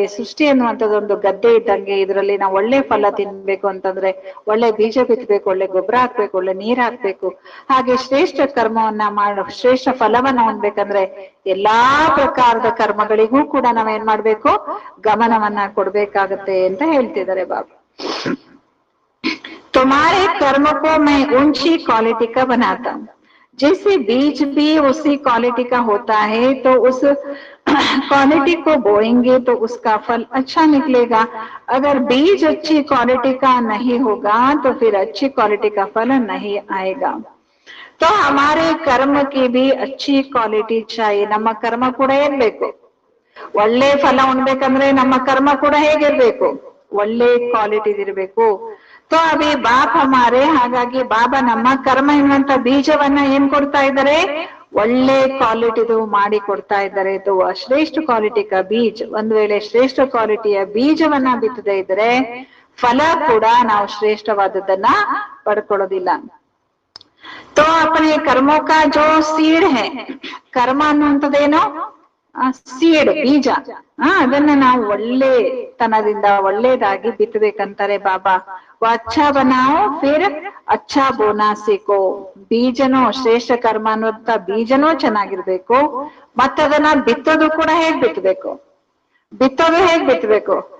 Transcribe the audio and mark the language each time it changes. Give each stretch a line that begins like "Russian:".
Kannada: ಈ ಸೃಷ್ಟಿ ಅನ್ನುವಂಥದ್ದು ಒಂದು ಗದ್ದೆ ಇದ್ದಂಗೆ. ಇದರಲ್ಲಿ ನಾವು ಒಳ್ಳೆ ಫಲ ತಿನ್ಬೇಕು ಅಂತಂದ್ರೆ ಒಳ್ಳೆ ಬೀಜ ಬಿತ್ತಬೇಕು, ಒಳ್ಳೆ ಗೊಬ್ಬರ ಹಾಕ್ಬೇಕು, ಒಳ್ಳೆ ನೀರ್ ಹಾಕ್ಬೇಕು. ಹಾಗೆ ಶ್ರೇಷ್ಠ ಕರ್ಮವನ್ನ ಶ್ರೇಷ್ಠ ಫಲವನ್ನ ಹೊಂದ್ಬೇಕಂದ್ರೆ ಎಲ್ಲಾ ಪ್ರಕಾರದ ಕರ್ಮಗಳಿಗೂ ಕೂಡ ನಾವೇನ್ ಮಾಡ್ಬೇಕು? ಗಮನವನ್ನ ಕೊಡ್ಬೇಕಾಗತ್ತೆ ಅಂತ ಹೇಳ್ತಿದ್ದಾರೆ ಬಾಬಾ.
Hindi: तुम्हारे कर्म को मैं ऊंची क्वालिटी का बनाता हूँ। जैसे बीज भी उसी क्वालिटी का होता है, तो उस क्वालिटी को बोएंगे तो उसका फल अच्छा निकलेगा। अगर बीज अच्छी क्वालिटी का नहीं होगा तो फिर अच्छी क्वालिटी का फल नहीं आएगा। तो हमारे कर्म की भी अच्छी क्वालिटी चाहिए।
Kannada: ನಮ್ಮ ಕರ್ಮ ಕೂಡ ಇರ್ಬೇಕು, ಒಳ್ಳೆ ಫಲ ಉಣ್ಬೇಕಂದ್ರೆ ನಮ್ಮ ಕರ್ಮ ಕೂಡ ಹೇಗಿರ್ಬೇಕು? ಒಳ್ಳೆ ಕ್ವಾಲಿಟಿ ಇರ್ಬೇಕು.
Hindi: तो अभी बाप हमारे,
Kannada: ಹಾಗಾಗಿ ಬಾಬಾ ನಮ್ಮ ಕರ್ಮ ಎನ್ನುವಂತ ಬೀಜವನ್ನ ಏನ್ ಕೊಡ್ತಾ ಇದ್ದಾರೆ? ಒಳ್ಳೆ ಕ್ವಾಲಿಟಿದು ಮಾಡಿ ಕೊಡ್ತಾ ಇದ್ದಾರೆ.
Hindi: तो ಶ್ರೇಷ್ಠ ಕ್ವಾಲಿಟಿ का बीज,
Kannada: ಒಂದ್ ವೇಳೆ ಶ್ರೇಷ್ಠ ಕ್ವಾಲಿಟಿಯ ಬೀಜವನ್ನ ಬಿತ್ತದೇ ಇದ್ರೆ ಫಲ ಕೂಡ ನಾವು ಶ್ರೇಷ್ಠವಾದದ್ದನ್ನ ಪಡ್ಕೊಳ್ಳೋದಿಲ್ಲ.
Hindi: तो अपने कर्मों का जो सीड है,
Kannada: ಕರ್ಮ ಅನ್ನುವಂಥದ್ದೇನು? ಸೀಡ್, ಬೀಜ. ಅದನ್ನ ನಾವು ಒಳ್ಳೆತನದಿಂದ ಒಳ್ಳೇದಾಗಿ ಬಿತ್ತಬೇಕಂತಾರೆ ಬಾಬಾ.
Hindi: ಅಚ್ಚಾ ಬನಾओ ಫಿರ್ ಅಚ್ಚಾ ಬೋನಾ ಸೀಕೋ.
Kannada: ಬೀಜನೋ, ಶ್ರೇಷ್ಠ ಕರ್ಮ ಅನ್ನುವಂತ ಬೀಜನೋ ಚೆನ್ನಾಗಿರ್ಬೇಕು. ಮತ್ತದನ್ನ ಬಿತ್ತೋದು ಕೂಡ ಹೇಗ್ ಬಿತ್ತಬೇಕು? ಬಿತ್ತೋದು ಹೇಗ್ ಬಿತ್ತಬೇಕು?